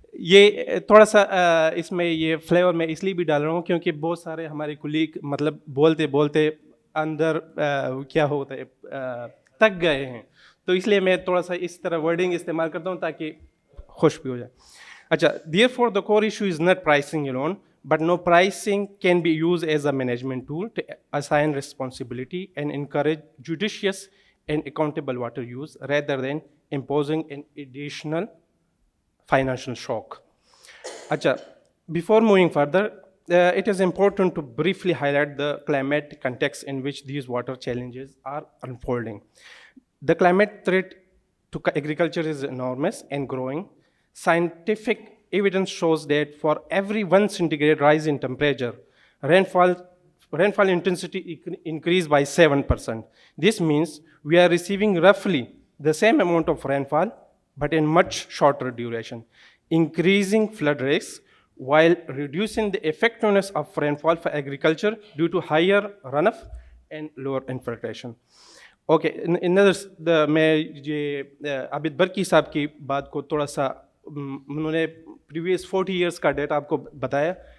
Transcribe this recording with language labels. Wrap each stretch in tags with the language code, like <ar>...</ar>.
<ur>یہ تھوڑا سا اس میں یہ فلیور میں اس لیے بھی ڈال رہا ہوں کیونکہ بہت سارے ہمارے کلیگ مطلب بولتے اندر کیا ہوتا ہے تک گئے ہیں, تو اس لیے میں تھوڑا سا اس طرح ورڈنگ استعمال کرتا ہوں تاکہ خوش بھی ہو جائے.</ur> <en>اچھا, therefore the core issue is not pricing alone, but no pricing can be used as a management tool to assign responsibility and encourage judicious and accountable water use rather than imposing an additional financial shock. Acha, before moving further, it is important to briefly highlight the climate context in which these water challenges are unfolding. The climate threat to agriculture is enormous and growing. Scientific evidence shows that for every 1 centigrade rise in temperature, rainfall intensity increased by 7%. This means we are receiving roughly the same amount of rainfall, but in much shorter duration, increasing flood risks while reducing the effectiveness of rainfall for agriculture due to higher runoff and lower infiltration. Okay, in others,</en> <ur>میں یہ عابد برکی صاحب کی بات کو تھوڑا سا انہوں نے پریویس 40 ایئرس کا ڈیٹا آپ کو بتایا.</ur>